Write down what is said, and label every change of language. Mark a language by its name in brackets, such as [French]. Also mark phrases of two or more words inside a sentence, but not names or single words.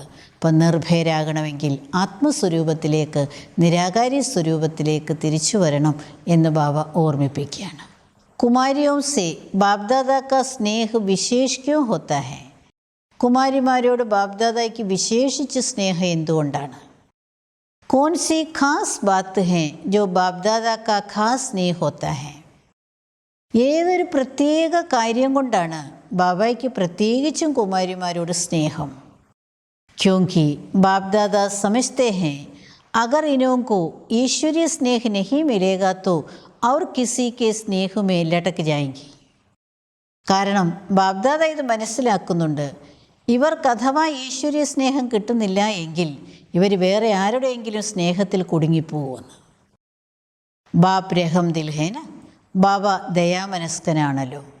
[Malayalam] അപ്പം നിർഭയരാകണമെങ്കിൽ ആത്മസ്വരൂപത്തിലേക്ക്, നിരാകാരി സ്വരൂപത്തിലേക്ക് തിരിച്ചു വരണം എന്ന് ബാബ ഓർമ്മിപ്പിക്കുകയാണ്. [Hindi] कुमारियों से बापदादा का स्नेह विशेष क्यों होता है, [Malayalam] കുമാരിമാരോട് ബാപ്ദാദായ്ക്ക് വിശേഷിച്ച് സ്നേഹം എന്തുകൊണ്ടാണ്? [Hindi] कौन सी खास बात है जो बाप दादा का खास नहीं होता है, [Malayalam] ഏതൊരു പ്രത്യേക കാര്യം കൊണ്ടാണ് ബാബയ്ക്ക് പ്രത്യേകിച്ചും കുമാരിമാരോട് സ്നേഹം? [Hindi] क्योंकि बाप दादा समझते हैं अगर इनको ईश्वरीय स्नेह नहीं मिलेगा तो और किसी के स्नेह में लटक जाएंगी. [Malayalam] കാരണം ബാപ്ദാദ ഇത് മനസ്സിലാക്കുന്നുണ്ട്. ഇവർക്ക് അഥവാ ഈശ്വരീയ സ്നേഹം കിട്ടുന്നില്ല എങ്കിൽ ഇവർ വേറെ ആരുടെയെങ്കിലും സ്നേഹത്തിൽ കുടുങ്ങിപ്പോകുമെന്ന്. [Hindi] बाप रहम दिल है ना, [Malayalam] ബാബ ദയാമനസ്കനാണല്ലോ.